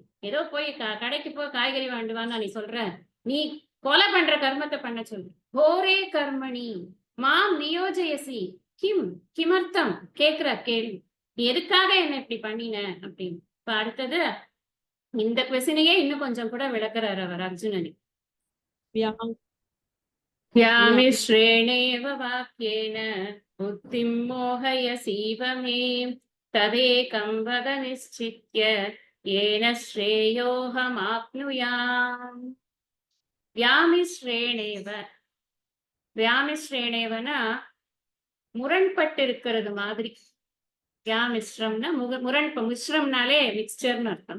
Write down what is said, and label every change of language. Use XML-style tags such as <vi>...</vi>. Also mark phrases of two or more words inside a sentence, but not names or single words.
<ta>ஏதோ போய் கடைக்கு போய் காய்கறி வாண்டுவான்னு நீ சொல்ற, நீ கொலை பண்ற கர்மத்தை பண்ண சொல்லு.</ta> <sa>घोरे कर्मणि मां नियोजयसि किमर्थम्</sa> <ta>கேக்குற கேள்வி, நீ எதுக்காக என்ன இப்படி பண்ணின அப்படின்னு. இப்ப அடுத்தது இந்த கொஸ்டினையே இன்னும் கொஞ்சம் கூட விளக்குறாரு அவர் அர்ஜுனனி.</ta> <sa>व्यामिश्रेणेव वाक्येन बुद्धिं मोहयसीव मे तदेकं वद निश्चित्य येन श्रेयोऽहमाप्नुयाम्.</sa> <ta>வியாமிஸ்ரேணேவ. வியாமிஸ்ரேணேவனா முரண்பட்டு இருக்கிறது மாதிரி. வியாமிஸ்ரம்னா மிஸ்ரம்னாலே மிக்ஸ்சர்னு அர்த்தம்.</ta>